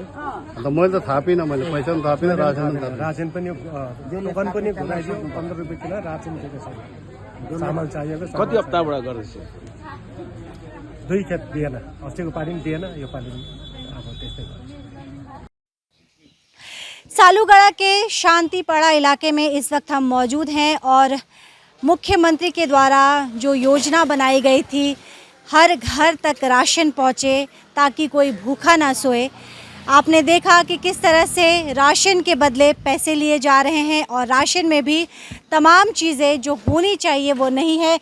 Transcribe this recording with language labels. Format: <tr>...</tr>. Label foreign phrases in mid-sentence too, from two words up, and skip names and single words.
<ne>अन्त मैले त थापिनँ, मैले पैसा पनि थापिनँ, रासन पनि थापिनँ। राशन पनि दोकान पनि घुराइदियो 15 रुपियाँ किलो राशन दिएको छ। चामल चाहिएको कति हप्ताबाट गर्दैछ? 2 खेप दिएन, अस्तिको पालि पनि दिएन, यो पालि पनि अब त्यस्तै भयो।</ne> <hi>सालूगढ़ा के शांतिपाड़ा इलाके में इस वक्त हम मौजूद हैं और मुख्यमंत्री के द्वारा जो योजना बनाई गई थी, हर घर तक राशन पहुँचे ताकि कोई भूखा ना सोए, आपने देखा कि किस तरह से राशन के बदले पैसे लिए जा रहे हैं और राशन में भी तमाम चीज़ें जो होनी चाहिए वो नहीं है।</hi>